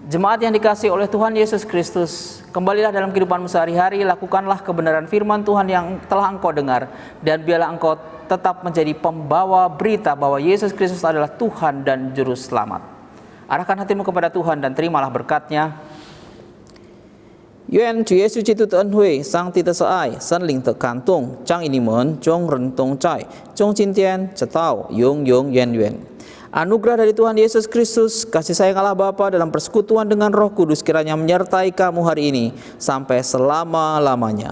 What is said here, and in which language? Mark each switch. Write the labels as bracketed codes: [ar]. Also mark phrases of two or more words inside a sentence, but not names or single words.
[id] Jemaat yang dikasihi oleh Tuhan Yesus Kristus, kembalilah dalam kehidupanmu sehari-hari, lakukanlah kebenaran firman Tuhan yang telah engkau dengar, dan biarlah engkau tetap menjadi pembawa berita bahwa Yesus Kristus adalah Tuhan dan Juru Selamat. Arahkan hatimu kepada Tuhan dan terimalah berkat-Nya. [zh] 愿主耶稣基督的恩惠、上帝的慈爱、圣灵的感动，将与你们众人同在，从今天直到永永远远。 [id] Anugerah dari Tuhan Yesus Kristus, kasih sayang Allah Bapa dalam persekutuan dengan Roh Kudus kiranya menyertai kamu hari ini sampai selama-lamanya.